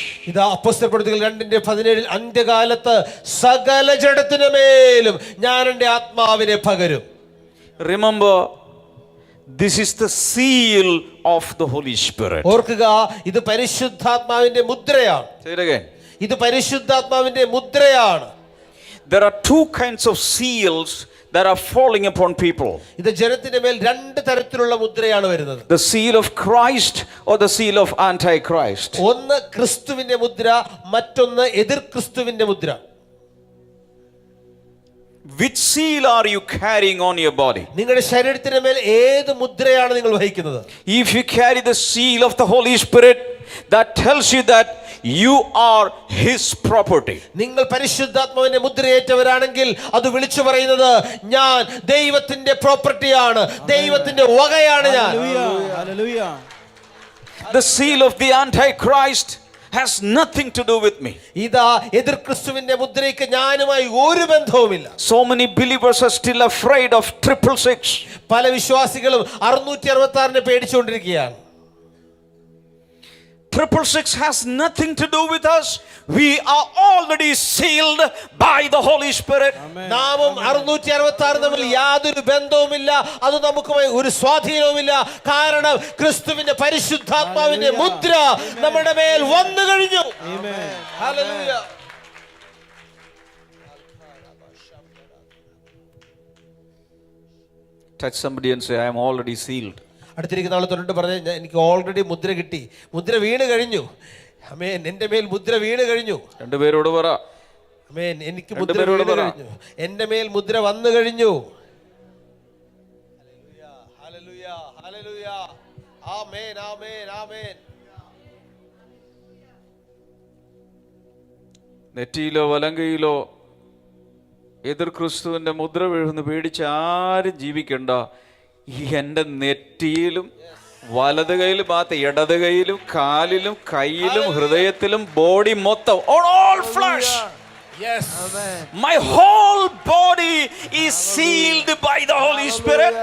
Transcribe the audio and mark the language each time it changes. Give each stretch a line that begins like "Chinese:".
Malayalam: ഇതാ അപ്പോസ്തലപ്രവൃത്തികൾ 2:17 അന്ത്യകാലത്ത് സകല ജഡത്തിനുമേലും ഞാൻ എൻ്റെ ആത്മാവിനെ പകരും.
English: Remember, this is the seal of the Holy Spirit.
Malayalam: ഓർക്കുക, ഇത് പരിശുദ്ധാത്മാവിന്റെ മുദ്രയാണ്.
English: Say it again.
Malayalam: ഇത് പരിശുദ്ധാത്മാവിന്റെ മുദ്രയാണ്.
English: There are two kinds of seals that are falling upon people.
Malayalam: ഇത് ജനത്തിന്റെ മേൽ രണ്ട് തരത്തിലുള്ള മുദ്രയാണ് വരുന്നത്.
English: The seal of Christ or the seal of Antichrist.
Malayalam: ഒന്ന് ക്രിസ്തുവിന്റെ മുദ്ര, മറ്റൊന്ന് എതിർ ക്രിസ്തുവിന്റെ മുദ്ര.
English: Which seal are you carrying on your body?
Malayalam: നിങ്ങളുടെ ശരീരത്തിന്റെ മേൽ ഏത് മുദ്രയാണ് നിങ്ങൾ വഹിക്കുന്നത്?
English: If you carry the seal of the Holy Spirit, that tells you that you are His property.
Malayalam: നിങ്ങൾ പരിശുദ്ധാത്മാവിന്റെ മുദ്രയേറ്റവരാണെങ്കിൽ അത് വിളിച്ചു പറയുന്നത് ഞാൻ ദൈവത്തിന്റെ പ്രോപ്പർട്ടിയാണ്, ദൈവത്തിന്റെ വകയാണ് ഞാൻ.
English: Hallelujah. Hallelujah. The seal of the Antichrist has nothing to do with me.
Malayalam: ഇതാ എതിർ ക്രിസ്തുവിന്റെ മുദ്രയ്ക്ക് ഞാനുമായി ഒരു ബന്ധവുമില്ല.
English: So many believers are still afraid of 666.
Malayalam: പല വിശ്വാസികളും 666 പേടിച്ചുകൊണ്ടിരിക്കുകയാണ്.
English: 666 has nothing to do with us. We are already sealed by the Holy Spirit.
Malayalam: നാമും 666 തമ്മിൽ യാതൊരു ബന്ധവുമില്ല, അത് നമുക്കുമായി ഒരു സ്വാധീനവുമില്ല. കാരണം ക്രിസ്തുവിന്റെ പരിശുദ്ധാത്മാവിന്റെ മുദ്ര നമ്മുടെ മേൽ വന്നു കഴിഞ്ഞു.
English: Amen.
Malayalam: Hallelujah.
English: Touch somebody and say, I am already sealed.
Malayalam: അടുത്തിരിക്കുന്ന ആൾ തൊട്ടിട്ട് പറഞ്ഞ എനിക്ക് ഓൾറെഡി മുദ്ര കിട്ടി, മുദ്ര വീണ് കഴിഞ്ഞു. ആമേൻ, എൻ്റെ മേൽ മുദ്ര വീണ് കഴിഞ്ഞു. രണ്ടുപേരോട് പറ. ആമേൻ, എനിക്ക് മുദ്ര വീണ് കഴിഞ്ഞു, എൻ്റെ മേൽ മുദ്ര വന്നു കഴിഞ്ഞു. ഹല്ലേലൂയ, ഹല്ലേലൂയ, ആമേൻ, ആമേൻ, ആമേൻ. നെറ്റിയിലോ വലങ്കയിലോ എതിർ ക്രിസ്തുവിന്റെ മുദ്ര വീഴുന്ന പേടിച്ച് ആരും ജീവിക്കണ്ട. ഈ എൻ്റെ നെറ്റിയിലും വലത് കൈയിലും മാത്രം, ഇടത് കൈയിലും കാലിലും കയ്യിലും ഹൃദയത്തിലും ബോഡി മൊത്തം,
English: all flesh. Yes. My whole body is sealed by the Holy Spirit.